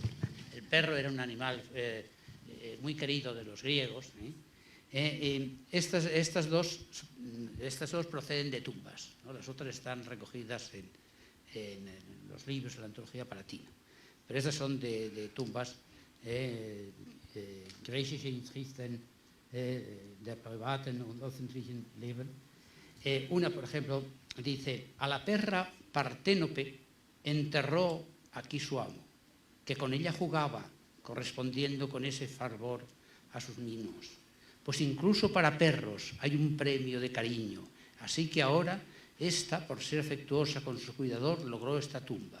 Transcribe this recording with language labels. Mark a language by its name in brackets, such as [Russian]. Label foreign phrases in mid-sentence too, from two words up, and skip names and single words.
[Spanish] El perro era un animal muy querido de los griegos. Estas dos proceden de tumbas, ¿no? Las otras están recogidas en los libros de la antología palatina. Pero estas son de tumbas, [German] griechische Inschriften der privaten und öffentlichen Leben. [Spanish] Una, por ejemplo, dice: a la perra Parténope enterró aquí su amo, que con ella jugaba, correspondiendo con ese fervor a sus mimos. Pues incluso para perros hay un premio de cariño, así que ahora esta, por ser afectuosa con su cuidador, logró esta tumba.